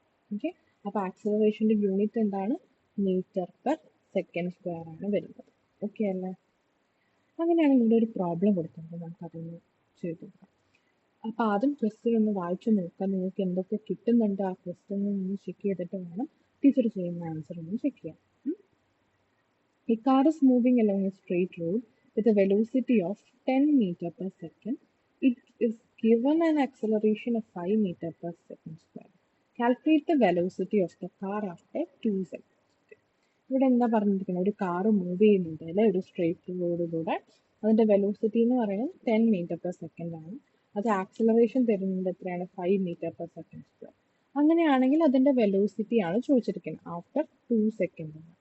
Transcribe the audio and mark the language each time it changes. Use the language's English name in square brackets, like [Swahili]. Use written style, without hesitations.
[Malayalam] Okay, അപ്പോൾ ആക്സിലറേഷൻ്റെ unit എന്താണ്? Metre per second square ആണ് വരുന്നത്. ഓക്കെ അല്ലേ? അങ്ങനെയാണെങ്കിൽ ഇവിടെ ഒരു പ്രോബ്ലം കൊടുത്തിട്ടുണ്ട്, നമുക്കതൊന്ന് ചെയ്ത് നോക്കാം. അപ്പോൾ ആദ്യം ക്വസ്റ്റ്യൻ ഒന്ന് വായിച്ചു നോക്കാം, നിങ്ങൾക്ക് എന്തൊക്കെ കിട്ടുന്നുണ്ട് ആ ക്വസ്റ്റ്യൻ ഒന്ന് ചെക്ക് ചെയ്തിട്ട് വേണം ടീച്ചർ ചെയ്യുന്ന ആൻസർ ഒന്ന് ചെക്ക് ചെയ്യാം. [English] A car is moving along a straight road with a velocity of 10 meter per second. It is given an acceleration of 5 meter per second square. Calculate the velocity of the car after 2 seconds. [Malayalam] ഇവിടെ എന്താ പറഞ്ഞിരിക്കുന്നത്? ഒരു car move ചെയ്യുന്നുണ്ട് അല്ലെ, ഒരു straight റോഡിലൂടെ. അതിന്റെ velocity എന്ന് പറയുന്നത് 10 മീറ്റർ പെർ സെക്കൻഡ് ആണ്. അത് ആക്സിലറേഷൻ തരുന്നത് എത്രയാണ്? 5 മീറ്റർ പെർ സെക്കൻഡ് സ്ക്വയർ. അങ്ങനെയാണെങ്കിൽ അതിന്റെ വെലോസിറ്റി ആണ് ചോദിച്ചിരിക്കുന്നത് ആഫ്റ്റർ 2 സെക്കൻഡ്.